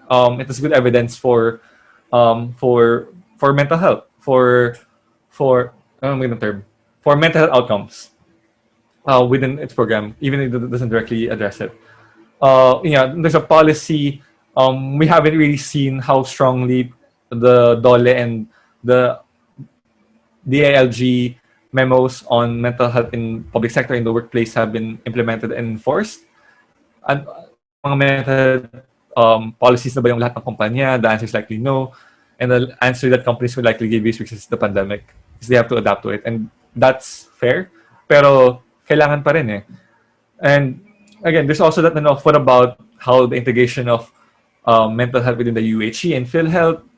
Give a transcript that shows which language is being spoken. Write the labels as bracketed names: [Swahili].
[English] It has good evidence for mental health, for term, for mental health outcomes within its program, even if it doesn't directly address it. There's a policy. We haven't really seen how strongly the DOLE and the DILG memos on mental health in public sector in the workplace have been implemented and enforced. [Filipino] And mga mental policies na ba yung lahat ng kumpanya? [English] The answer is likely no. And the answer that companies will likely give is because it's the pandemic. Because they have to adapt to it. And that's fair. [Filipino] Pero kailangan pa rin eh. [English] And again, there's also that, what about how the integration of mental health within the UHE and PhilHealth?